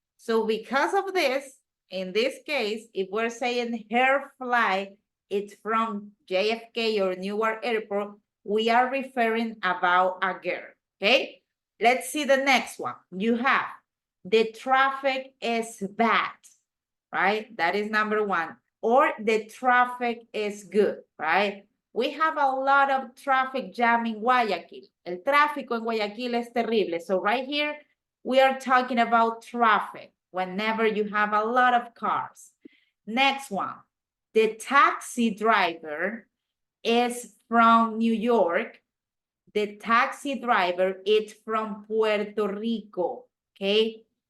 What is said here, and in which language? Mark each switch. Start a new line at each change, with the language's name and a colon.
English: So because of this, in this case, if we're saying her flight, it's from JFK or Newark Airport, we are referring about a girl, okay? Let's see the next one. You have, the traffic is bad, right? That is number one. Or the traffic is good, right? We have a lot of traffic jam in Guayaquil.
Spanish: El tráfico en Guayaquil es terrible.
English: So right here, we are talking about traffic whenever you have a lot of cars. Next one, the taxi driver is from New York. The taxi driver is from Puerto Rico, okay?